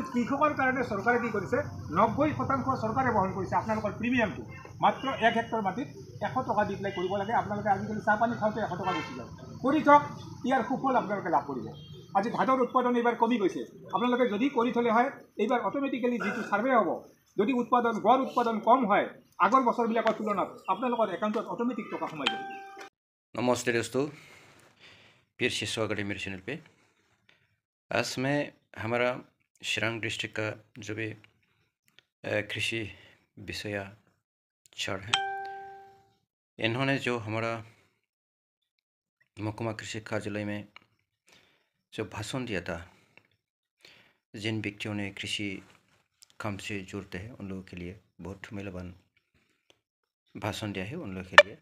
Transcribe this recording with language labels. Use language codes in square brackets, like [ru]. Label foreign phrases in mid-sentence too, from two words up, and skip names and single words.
[as] কৃষকৰ কাৰণে চৰকাৰে কি কৰিছে 90% চৰকাৰে বহন কৰিছে আপোনালোকৰ প্ৰিমিয়ামটো মাত্ৰ 1 হেক্টৰ মাটিত 100 টকা দি পেলাই কৰিব লাগে আপোনালোকে আজিকালি চাহ পানী খাওঁতে 100 টকা গুচি যায় কৰি থওক ইয়াৰ সুফল আপোনালোকে লাভ কৰিব আজি ধানৰ উৎপাদন এইবাৰ কমি গৈছে আপোনালোকে যদি কৰি থলে হয় এইবাৰ অটোমেটিক্যালি যিটো সাৰ্ভে হ'ব যদি উৎপাদন গড় উৎপাদন কম হয় আগৰ বছৰবিলাকৰ তুলনাত আপোনালোকৰ একাউণ্টত অটোমেটিক টকা সোমাই যাব। [hi] नमस्ते दोस्तों, फिर से स्वागत है मेरे चैनल पे। आज मैं हमारा शिरांग डिस्ट्रिक्ट का जो भी कृषि विषयाचार है, इन्होंने जो हमारा महकुमा कृषि कार्यालय में जो भाषण दिया था, जिन व्यक्तियों ने कृषि काम से जुड़ते हैं उन लोगों के लिए बहुत मूल्यवान भाषण दिया है उन लोगों के लिए।